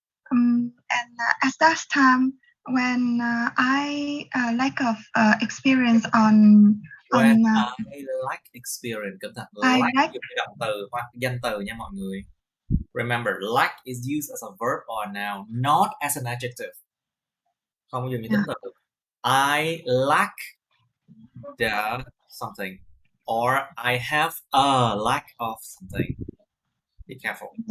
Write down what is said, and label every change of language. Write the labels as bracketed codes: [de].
[en] And at that time, when I lack of experience on When I lack experience, [vi] cẩn thận. Lack dùng động từ hoặc danh từ nha mọi người. [en] Remember, lack is used as a verb or noun, not as an adjective. [vi] Không dùng như tính từ. [en] I lack the something, or I have a lack of something. Be careful.